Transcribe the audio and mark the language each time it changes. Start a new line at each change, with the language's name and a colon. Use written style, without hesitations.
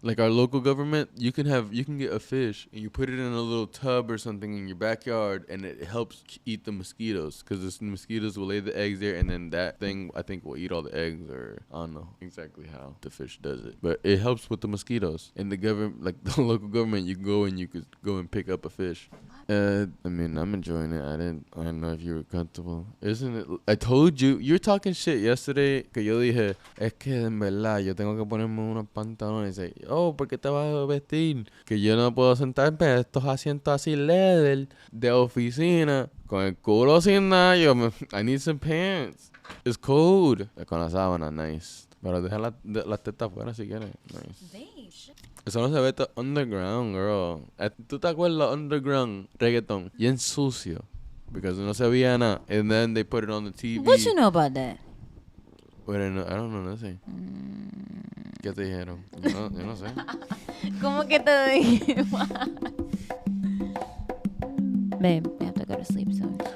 English: Like our local government, you can get a fish and you put it in a little tub or something in your backyard, and it helps eat the mosquitoes because the mosquitoes will lay the eggs there, and then that thing I think will eat all the eggs, or I don't know exactly how the fish does it, but it helps with the mosquitoes. And the government, like the local government, you could go and pick up a fish. I mean, I'm enjoying it. I don't know if you were comfortable. Isn't it? I told you were talking shit yesterday.
Spanish: Que yo dije, es que en verdad yo tengo que ponerme unos pantalones. Y dice, oh, ¿por qué te vas a vestir? Que yo no puedo sentarme en estos asientos así leather de oficina con el culo sin nada.
English: I need some pants. It's cold.
Spanish: Con la sábana,
English: nice.
Spanish: Pero deja las tetas afuera si quieres. Nice. Eso no se ve underground, girl. ¿Tú te acuerdas underground reggaeton? Bien sucio. Because no se veía nada.
English: And then they put it on the TV. What you know about that? Well, I don't know nothing.
Spanish: ¿Qué te dijeron? Yo no sé. ¿Cómo que te dije?
English: Babe, we have to go to sleep soon.